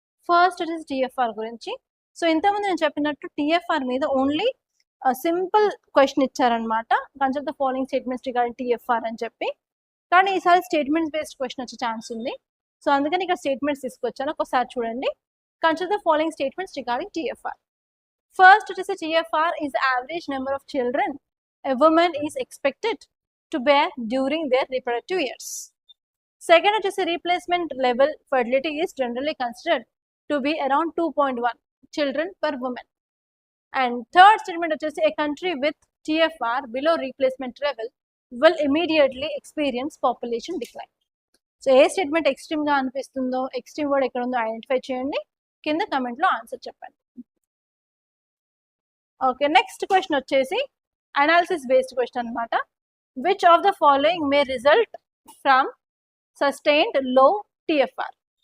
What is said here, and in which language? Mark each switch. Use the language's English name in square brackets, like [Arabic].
[Telugu] First వచ్చేసి TFR గురించి. So ఇంతకుముందు నేను చెప్పినట్టు టిఎఫ్ఆర్ మీద ఓన్లీ సింపుల్ క్వశ్చన్ ఇచ్చారనమాట, [English] consider the following statements regarding TFR [Telugu] అని చెప్పి. కానీ ఈసారి స్టేట్మెంట్స్ బేస్డ్ క్వశ్చన్ వచ్చే ఛాన్స్ ఉంది. సో అందుకని ఇక్కడ స్టేట్మెంట్స్ తీసుకొచ్చాను, ఒకసారి చూడండి. [English] Consider the following statements regarding TFR. First వచ్చేసి TFR is average number of children a woman is expected to bear during their reproductive years. Second వచ్చేసి replacement level fertility is generally considered to be around 2.1 children per woman. And third statement వచ్చేసి a country with TFR below replacement level will immediately experience population decline. [Telugu] So ఏ statement ఎక్స్ట్రీమ్గా అనిపిస్తుందో, extreme word ఎక్కడ ఉందో identify చేయండి, కింద కమెంట్లో answer చెప్పండి. [English] Okay, next question వచ్చేసి analysis based question అనమాట. Which of the following may result from sustained low TFR?